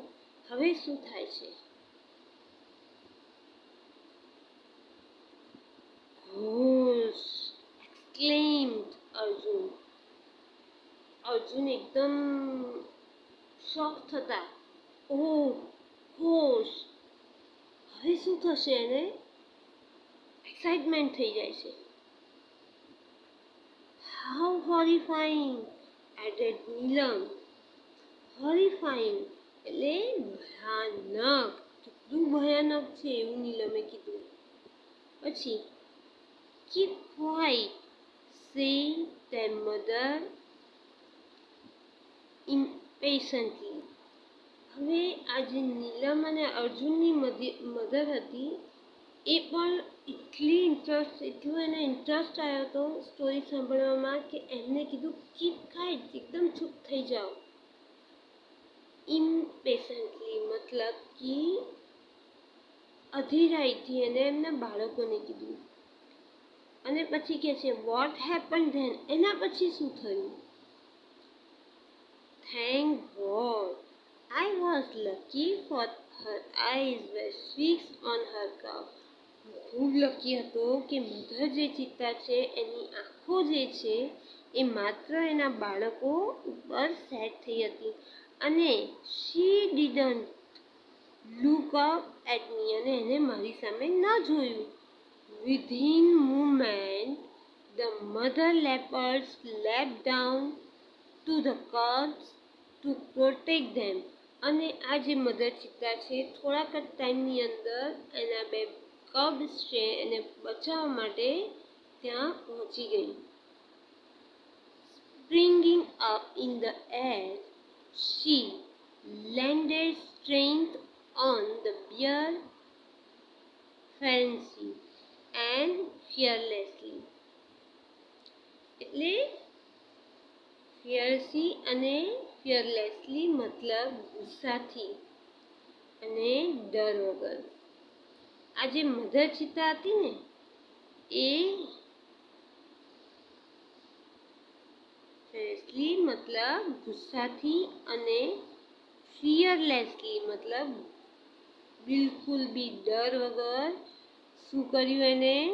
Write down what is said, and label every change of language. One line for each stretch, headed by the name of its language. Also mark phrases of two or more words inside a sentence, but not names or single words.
Gujarati: હવે શું થાય છે? ઘોષ exclaimed અર્જુન. અર્જુન એકદમ શોક થતા. ઓહ ઘોષ. હવે શું થશે? એને એક્સાઇટમેન્ટ થઈ જાય છે.
English: How horrifying, added નીલમ.
Gujarati: horrifying એટલે ભયાનક. કેટલું ભયાનક છે એવું નીલમે કીધું.
English: પછી keep quiet, said their mother impatiently.
Gujarati: હવે આ જે નીલમ અને અર્જુનની મધર હતી એ પણ એટલું એને ઇન્ટરેસ્ટ આવ્યો હતો સ્ટોરી સાંભળવામાં કે એમને કીધું
English: keep quiet,
Gujarati: એકદમ ચૂપ થઈ જાઓ. ઇમ્પેશન્ટલી મતલબ કે અધીરાઈથી એને એમના બાળકોને કીધું. અને પછી કહે છે
English: what happen then?
Gujarati: એના પછી શું થયું?
English: thank God I was lucky for her eyes were fixed on her cow.
Gujarati: ખૂબ લકી હતો કે મધર જે ચિત્તા છે એની આંખો જે છે એ એ માત્ર એના બાળકો ઉપર સેટ થઈ હતી અને
English: she didn't look up at me,
Gujarati: અને એને મારી સામે ન જોયું.
English: within moment the mother leopard slapped down to the cubs to protect them.
Gujarati: અને આ જે મધર ચિત્તા છે થોડાક જ ટાઈમની અંદર એના બે કબ્સ છે એને બચાવવા માટે ત્યાં પહોંચી ગઈ.
English: Springing up in the air, she landed straight on the bear fiercely and fearlessly.
Gujarati: એટલે ફિયરસી અને ફિયરલેસલી મતલબ ગુસ્સાથી અને ડર વગર. આ જે મધર ચિત્તા હતી ને એ ફિયરલેસલી મતલબ ગુસ્સાથી અને ફિયરલેસલી મતલબ બિલકુલ બી ડર વગર શું કર્યું એને?